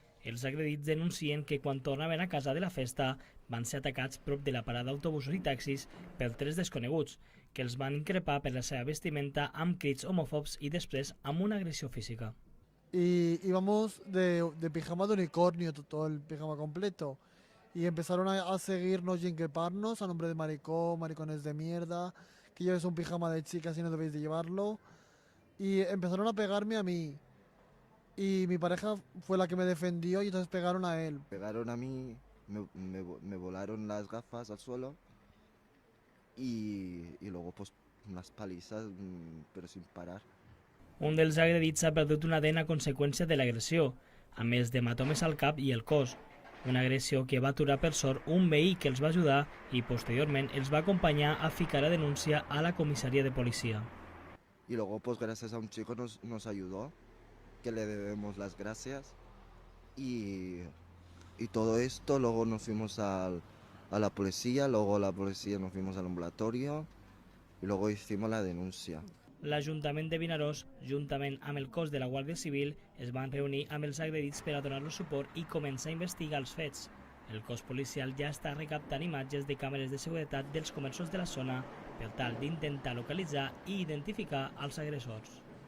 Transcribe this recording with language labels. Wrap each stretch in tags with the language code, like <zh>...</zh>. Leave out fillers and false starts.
<ca>Els agredits denuncien que quan tornaven a casa de la festa van ser atacats prop de la parada d'autobusos i taxis per 3 desconeguts, que els van increpar per la seva vestimenta amb crits homòfobs i després amb una agressió física.</ca> <es>Y íbamos de pijama de unicornio, todo el pijama completo. Y empezaron a seguirnos y a increparnos a nombre de maricón, maricones de mierda, que lleves un pijama de chicas y no debéis de llevarlo. Y empezaron a pegarme a mí. Y mi pareja fue la que me defendió y entonces pegaron a él. Pegaron a mí, me volaron las gafas al suelo y luego pues unas palizas, pero sin parar.</es> <ca>Un dels agredits ha perdut una dent a conseqüència de l'agressió, a més d'hematomes al cap i el cos. Una agressió que va aturar per sort un veí que els va ajudar i posteriorment els va acompanyar a ficar la denúncia a la comissaria de policía.</ca> <es>Y luego pues gracias a un chico nos ayudó, que le debemos las gracias. Y todo esto, luego nos fuimos a la policía, luego la policía nos fuimos al ambulatorio y luego hicimos la denuncia.</es> <ca>L'Ajuntament de Vinaròs, juntament amb el cos de la Guàrdia Civil, es van reunir amb els agredits per a donar-los suport i començar a investigar els fets. El cos policial ja està recaptant imatges de càmeres de seguretat dels comerços de la zona per tal d'intentar localitzar i identificar els agressors.</ca>